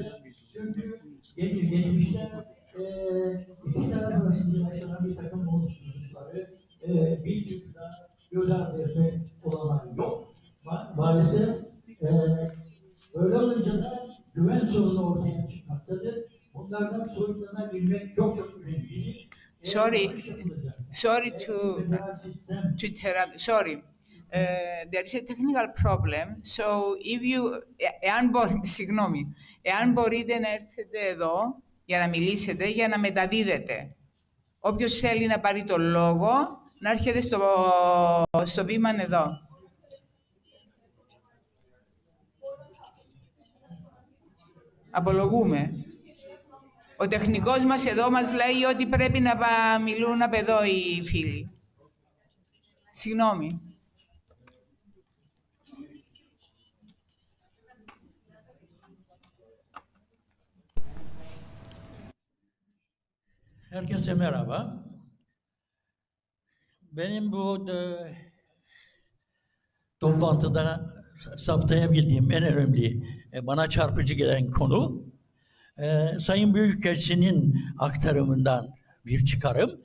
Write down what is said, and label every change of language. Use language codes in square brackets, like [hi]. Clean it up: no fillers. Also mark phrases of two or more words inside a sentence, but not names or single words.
[tr] Çünkü geçmişte iki taraf arasında yaşanan bir takım olumsuzlukları bir türlü göz ardı etmek olanağı yok. Maalesef öyle olunca da güven sorunu ortaya çıkmaktadır. Bunlardan soyutlanabilmek çok önemli. [en] Sorry to interrupt. Sorry. There is a technical problem. So if you, [el] εάν μπορείτε να έρθετε εδώ για να μιλήσετε, για να μεταδίδετε. Όποιος θέλει να πάρει το λόγο, να έρχεται στο βήμα εδώ. Απολογούμε. Ο τεχνικός μας εδώ μας λέει ότι πρέπει να μιλούν από εδώ οι φίλοι. Συγγνώμη. [tr] Herkese merhaba. Benim bu toplantıda saptayabildiğim en önemli, bana çarpıcı gelen konu, Sayın Büyükelçinin aktarımından bir çıkarım.